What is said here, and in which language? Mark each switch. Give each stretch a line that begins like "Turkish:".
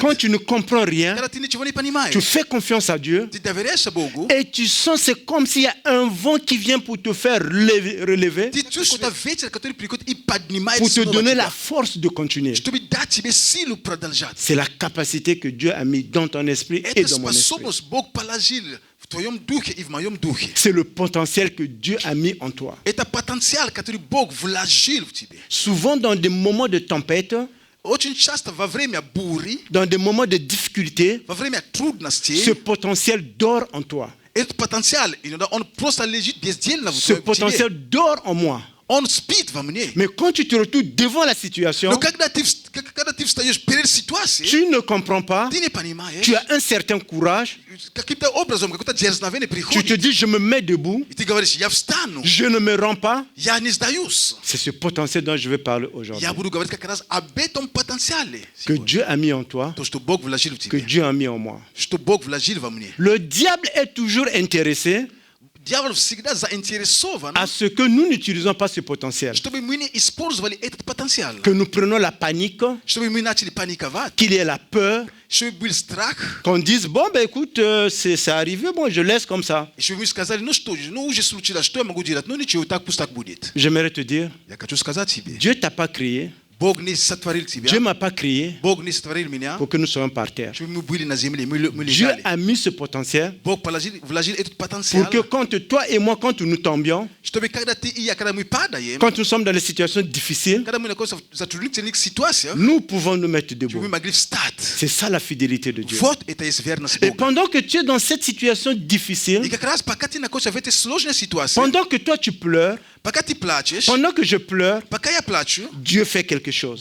French: quand tu ne comprends rien,
Russian: когда ты ничего не
French: tu
Russian: понимаешь,
French: fais confiance à Dieu
Russian: ты доверяешься Богу,
French: et tu sens c'est comme s'il y a un vent qui vient pour te faire relever,
Russian: ты чувствуешь это ветер, который приходит и поднимает
French: pour te
Russian: снова
French: donner
Russian: тебя,
French: la force de continuer.
Russian: чтобы дать тебе силу продолжать.
French: C'est la capacité que Dieu a mis dans ton esprit et
Russian: Эту
French: dans mon esprit.
Russian: способность Бог положил в твоем духе и в моем духе.
French: C'est le potentiel que Dieu a mis en toi.
Russian: Это потенциал, который Бог вложил в тебе.
French: Souvent dans des moments de tempête,
Russian: Очень часто во время бури,
French: dans des moments de difficulté,
Russian: во время трудностей,
French: ce potentiel dort en toi.
Russian: этот потенциал, иногда он просто лежит бездельно в
French: Ce
Russian: тебе.
French: potentiel dort en moi.
Russian: Он спит во мне.
French: Mais quand tu te retrouves devant la situation,
Russian: Но когда ты встаешь перед ситуацией,
French: tu ne comprends pas,
Russian: ты не понимаешь,
French: tu as un certain courage,
Russian: каким-то образом, какое-то дерзновение
French: tu te
Russian: приходит,
French: dis je me mets debout,
Russian: и ты говоришь, я встану,
French: je ne me rends pas.
Russian: я не сдаюсь.
French: C'est ce potentiel dont je vais parler aujourd'hui.
Russian: Я буду говорить как раз об этом потенциале.
French: Que
Russian: сегодня.
French: Dieu a mis en toi,
Russian: То, что Бог вложил в
French: que
Russian: тебя,
French: Dieu a mis en moi.
Russian: что Бог вложил во мне.
French: Le diable est toujours intéressé
Russian: Дьявол всегда заинтересован,
French: à ce que nous n'utilisons pas ce potentiel.
Russian: чтобы мы не использовали этот потенциал,
French: Que nous prenons la panique,
Russian: чтобы мы начали паниковать,
French: qu'il y ait la peur,
Russian: чтобы был страх,
French: qu'on dise bon ben écoute c'est arrivé, bon je laisse comme ça.
Russian: и чтобы мы сказали, ну что же, ну уже случилось, что я могу делать, ну ничего, так пусть так будет.
French: J'aimerais te dire,
Russian: Я хочу сказать тебе,
French: Dieu t'a pas créé,
Russian: Бог не сотворил тебя,
French: Dieu m'a pas créé
Russian: Бог не сотворил меня,
French: pour que nous soyons par terre.
Russian: чтобы мы были на земле, мы
French: Dieu
Russian: лежали.
French: a mis ce potentiel
Russian: Бог вложил этот потенциал,
French: pour que quand toi et moi, quand nous tombions,
Russian: чтобы когда ты и я, когда мы падаем,
French: quand nous sommes dans des situations difficiles,
Russian: когда мы находимся в затруднительных ситуациях,
French: nous pouvons nous mettre
Russian: чтобы мы
French: debout.
Russian: могли встать.
French: C'est ça la fidélité de Dieu.
Russian: Вот это есть верность
French: Et
Russian: Бога.
French: pendant que tu es dans cette situation difficile,
Russian: И как раз пока ты находишься в этой сложной ситуации,
French: pendant que toi tu pleures,
Russian: пока ты плачешь,
French: pendant que je pleure,
Russian: пока я плачу,
French: Dieu fait quelque chose.